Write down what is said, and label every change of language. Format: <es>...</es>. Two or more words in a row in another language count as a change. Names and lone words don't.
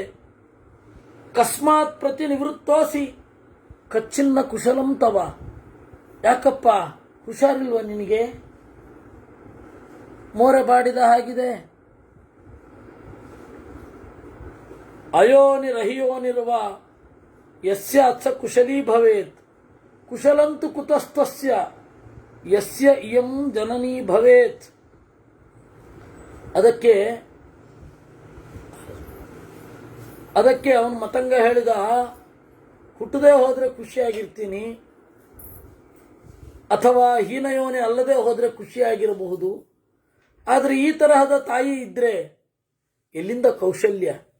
<sa>ಕಸ್ಮಾತ್ ಪ್ರತಿನಿವೃತ್ತೋಸಿ ಕಚ್ಚಿನ್ನ ಕುಶಲಂ ತವ.</sa> <kn>ಯಾಕಪ್ಪ, ಹುಷಾರಿಲ್ವ ನಿನಗೆ? ಮೋರೆ ಬಾಡಿದ ಹಾಗಿದೆ.</kn> <sa>ಅಯೋನಿರಹಿಯೋನಿರುವ ಯಸ್ಯ ಅತ್ಸ ಕುಶಲೀ ಭವೇತ್, ಕುಶಲಂತು ಕುತಸ್ತಸ್ಯ ಯಸ್ಯ ಇಯಂ ಜನನೀ ಭವೇತ್.</sa> <kn>ಅದಕ್ಕೆ ಅವನು ಮತಂಗ ಹೇಳಿದ, ಹುಟ್ಟದೇ ಹೋದರೆ ಖುಷಿಯಾಗಿರ್ತೀನಿ, ಅಥವಾ ಹೀನಯೋನೆ ಅಲ್ಲದೆ ಹೋದರೆ ಖುಷಿಯಾಗಿರಬಹುದು. ಆದರೆ ಈ ತರಹದ ತಾಯಿ ಇದ್ರೆ ಎಲ್ಲಿಂದ ಕೌಶಲ್ಯ?</kn>